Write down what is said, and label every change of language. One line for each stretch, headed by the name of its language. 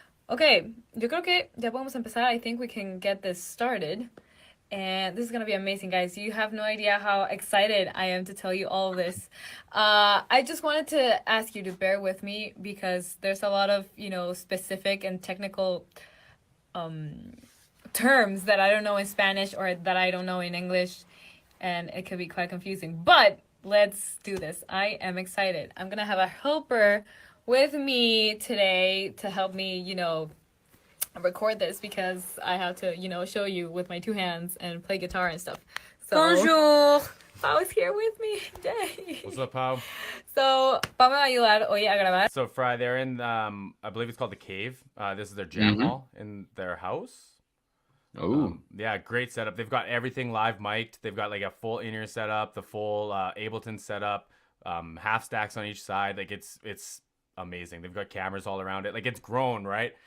Spanish: Okay, yo creo que ya podemos empezar.
English: I think we can get this started. And this is going to be amazing, guys. You have no idea how excited I am to tell you all of this. I just wanted to ask you to bear with me because there's a lot of, specific and technical terms that I don't know in Spanish or that I don't know in English. And it could be quite confusing. But let's do this. I am excited. I'm going to have a helper with me today to help me, record this because I have to, show you with my two hands and play guitar and stuff. So,
French: Bonjour.
English: Pau is here with me. Yay. What's up, Pau? So,
Spanish: Pau me va a ayudar hoy a grabar.
English: So, Phry, they're in, I believe it's called The Cave. This is their jam hall in their house. Oh, Yeah, great setup. They've got everything live mic'd. They've got like a full in-ear setup, the full Ableton setup, half stacks on each side. Like it's amazing. They've got cameras all around it. Like it's grown, right?